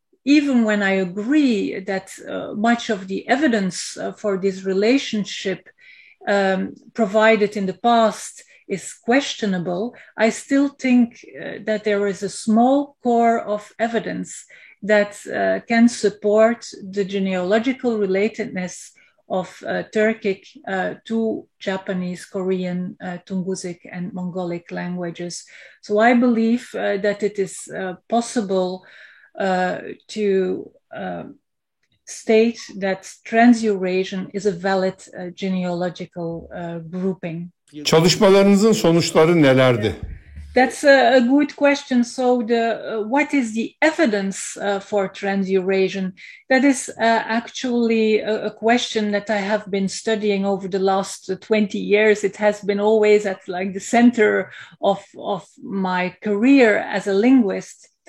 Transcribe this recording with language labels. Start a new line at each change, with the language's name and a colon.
English: even when I agree that much of the evidence for this relationship provided in the past is questionable, I still think that there is a small core of evidence that can support the genealogical relatedness of Turkic to Japanese, Korean, Tungusic, and Mongolic languages. So I believe that it is possible to state that Trans-Eurasian is a valid genealogical grouping.
Turkish: Çalışmalarınızın sonuçları nelerdi?
English: That's a good question. So, what is the evidence for Trans-Eurasian? That is actually a question that I have been studying over the last 20 years. It has been always at like the center of my career as a linguist.